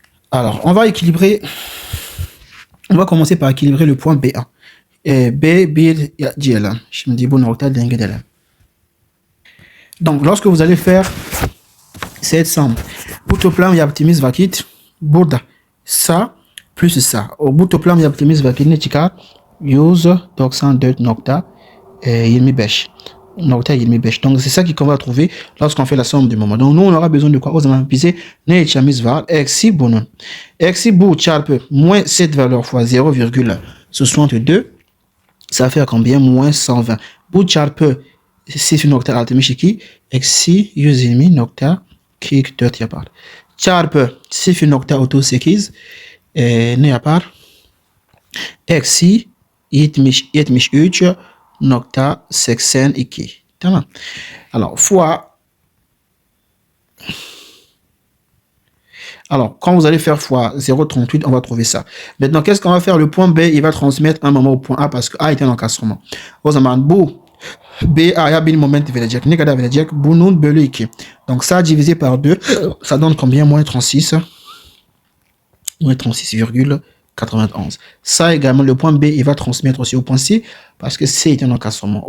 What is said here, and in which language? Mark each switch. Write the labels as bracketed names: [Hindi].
[French] Alors on va commencer par équilibrer le point BA. [Turkish] B bir diyelim. Şimdi bu nokta denge edelim. [French] Donc lorsque vous allez faire cette somme, [Turkish] bu toplam yaptığımız vakit burada [French] ça plus ça. [Turkish] O bu toplam yaptığımız vakit ne çıkar? 194.25. [French] Donc c'est ça qu'on va trouver lorsqu'on fait la somme du moment. Donc nous on aura besoin de quoi? [Turkish] O zaman bize ne içimiz var? Eksi bunun. Eksi bu çarpı [French] moins cette valeur fois 0,62. Ça fait combien? Moins 120. [Turkish] Bu çarpı 0,62 eksi 120.44 yapar. Çarpı 0,38 ne yapar? Eksi 73.82. Tamam. [French] Alors fois. Alors, quand vous allez faire fois 0,38, on va trouver ça. Maintenant, qu'est-ce qu'on va faire? Le point B, il va transmettre un moment au point A parce que A est un encastrement. [Turkish] O zaman bu BA bir moment verecek. Ne kadar verecek? Bunun bölü 2. [French] Donc ça divisé par 2, ça donne combien? Moins 36. Moins 36,91. Ça également, le point B, il va transmettre aussi au point C parce que C est un encastrement.